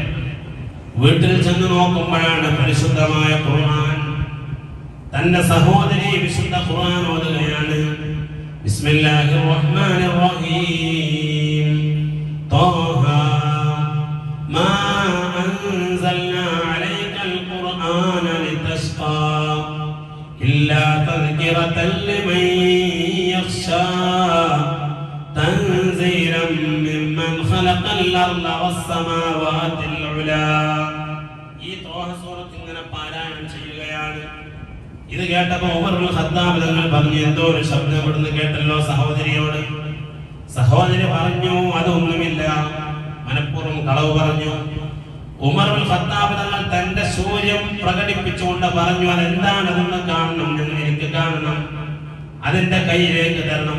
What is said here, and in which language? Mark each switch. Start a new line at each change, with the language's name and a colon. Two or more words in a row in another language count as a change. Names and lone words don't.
Malayalam: വീട്ടിൽ ചെന്ന് നോക്കുമ്പോഴാണ് പരിശുദ്ധമായ ഖുർആൻ, തന്റെ സഹോദരി വിശുദ്ധ ഖുർആൻ ഓതുകയാണ്.
Arabic: بسم الله الرحمن الرحيم. طه ما أنزلنا عليك القرآن لتشقى إلا تذكرة لمن يخشى تنزيلا ممن خلق الأرض والسماوات العلى.
Malayalam: ഈ ത്വാഹ സൂറത്ത് ഇങ്ങനെ പാരായണം ചെയ്യുകയാണ്. ഇത് കേട്ടപ്പോൾ ഉമർ ഇബ്നുൽ ഖത്താബ് തങ്ങൾ പറഞ്ഞു, എന്തോ ഒരു ശബ്ദം ഇവിടുന്ന് കേട്ടല്ലോ സഹോദരിയോട്. സഹോദരി പറഞ്ഞു, അതൊന്നുമില്ല, മനഃപൂർവ്വം കളവ് പറഞ്ഞു. ഉമർ ഇബ്നുൽ ഖത്താബ് തങ്ങൾ തന്റെ ശൗര്യം പ്രകടിപ്പിച്ചുകൊണ്ട് പറഞ്ഞു, അതെന്താണെന്ന് കാണണം, എനിക്ക് കാണണം, അതിന്റെ കയ്യിലേക്ക് തരണം.